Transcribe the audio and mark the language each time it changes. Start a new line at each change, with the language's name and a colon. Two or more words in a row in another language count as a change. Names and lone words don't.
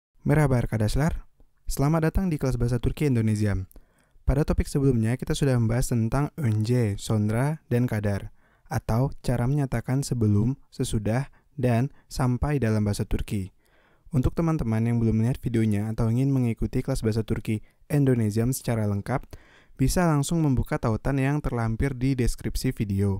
Turkish: Merhaba arkadaşlar,
Indonesian: selamat datang di kelas bahasa Turki Indonesia. Pada topik sebelumnya kita sudah membahas tentang
Turkish: önce, sonra,
Indonesian: dan kadar, atau cara menyatakan sebelum, sesudah, dan sampai dalam bahasa Turki. Untuk teman-teman yang belum melihat videonya atau ingin mengikuti kelas bahasa Turki Indonesia secara lengkap, bisa langsung membuka tautan yang terlampir di deskripsi video.